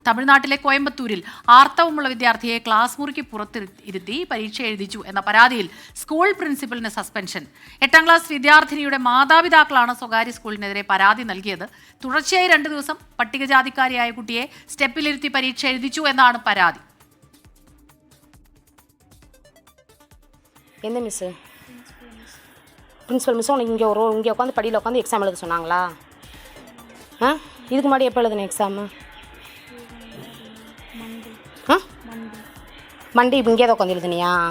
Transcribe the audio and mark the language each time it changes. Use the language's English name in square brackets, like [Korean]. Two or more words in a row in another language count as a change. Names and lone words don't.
[Malayalam] തമിഴ്നാട്ടിലെ കോയമ്പത്തൂരിൽ ആർത്തവമുള്ള വിദ്യാർത്ഥിയെ ക്ലാസ് മുറിക്ക് പുറത്തിരുത്തി പരീക്ഷ എഴുതിച്ചു എന്ന പരാതിയിൽ സ്കൂൾ പ്രിൻസിപ്പലിന് സസ്പെൻഷൻ. 8ാം ക്ലാസ് വിദ്യാർത്ഥിനിയുടെ മാതാപിതാക്കളാണ് സ്വകാര്യ സ്കൂളിനെതിരെ പരാതി നൽകിയത്. തുടർച്ചയായി 2 ദിവസം പട്ടികജാതിക്കാരിയായ കുട്ടിയെ സ്റ്റെപ്പിലിരുത്തി പരീക്ഷ എഴുതിച്ചു എന്നാണ് പരാതി. [Tamil] எந்த மிஸ்ஸு? பிரின்ஸிபல் மிஸ் உனக்கு இங்கே உட்காந்து படியில் உட்காந்து எக்ஸாம் எழுத சொன்னாங்களா? இதுக்கு முன்னாடி எப்போ எழுதுன எக்ஸாமு? மண்டே இப்போ இங்கே தான் உட்காந்து எழுதுனியா?